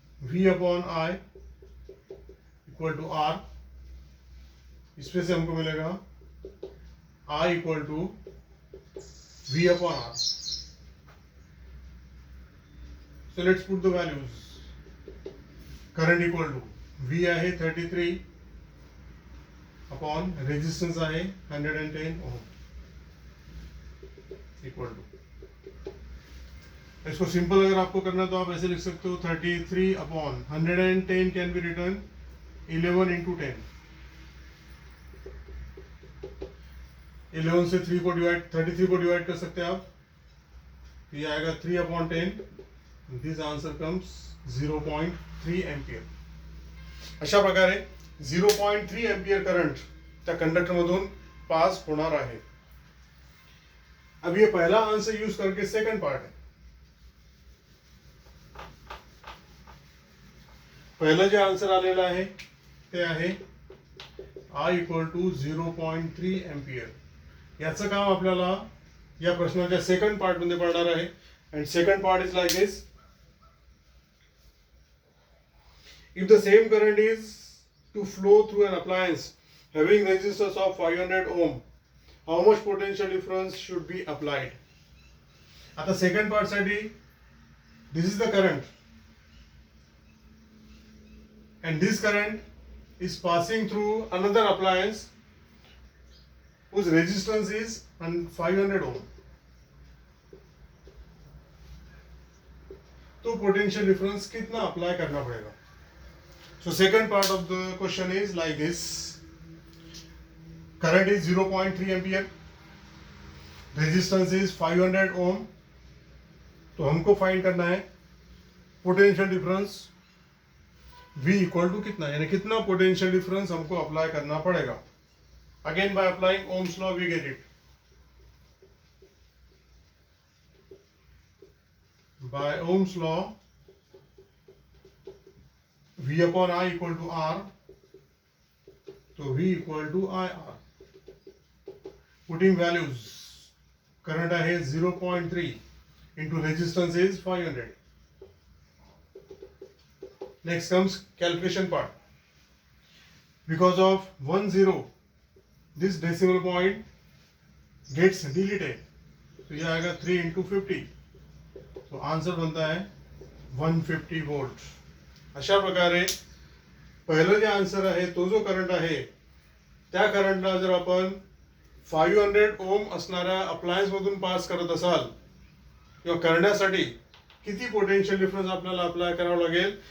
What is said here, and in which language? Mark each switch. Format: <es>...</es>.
<en>V upon I equal to R.</en> <hi>इसमें से हमको मिलेगा I equal to V upon R.</hi> <en>So let's put the values. Current equal to V आहे 33 upon resistance आहे 110 ohm equal to.</en> <hi>इसको simple अगर आपको करना तो आप ऐसे लिख सकते हो 33 upon 110</hi> <en>Can be written 11 into 10.</en> <hi>11 से 3 को डिवाइड 33 को डिवाइड कर सकते हैं आप. ये आएगा 3 upon 10.</hi> <en>This answer comes 0.3 ampere.</en> <mr>अशा प्रकारे 0.3 एम्पियर करंट त्या कंडक्टर मधून पास होणार आहे.</mr> <hi>अब ये पहला आंसर यूज करके सेकंड पार्ट है.</hi> <mr>पहिलं जे आन्सर आलेलं आहे ते आहे I इक्वल टू 0.3 एम्पियर. याचं काम आपल्याला या प्रश्नाच्या सेकंड पार्ट मध्ये पडणार आहे.</mr> <en>And second part is like this. If the same current is to flow through an appliance having resistance of 500 ohm, how much potential difference should be applied?</en> <mr>आता second part साठी</mr> <en>this is the current and this current is passing through another appliance whose resistance is 500 ohm.</en> <hi>तो potential difference कितना apply करना पड़ेगा?</hi> <en>So second part of the question is like this. Current is 0.3 ampere, resistance is 500 ohm.</en> <hi>तो हमको find करना है potential difference V equal to कितना, यानी कितना पोटेंशियल डिफरेंस हमको अप्लाई करना पड़ेगा.</hi> <en>Again by applying Ohm's law we get it. By Ohm's law V upon I equal to R. तो V equal to IR. Putting values, current आहे 0.3 into resistance is 500. Next comes calculation part. Because of 10, this decimal point gets deleted.</en> <hi>तो ये आएगा 3 into 50. तो answer बनता है 150 volt.</hi> <mr>अशा प्रकारे पहिलं जे आन्सर आहे तो जो करंट आहे त्या करंटला जर आपण 500 ओम असणाऱ्या अप्लायन्स मधून पास करत असाल किंवा करण्यासाठी किती पोटेंशियल डिफरन्स आपल्याला अप्लाय करावं लागेल.</mr>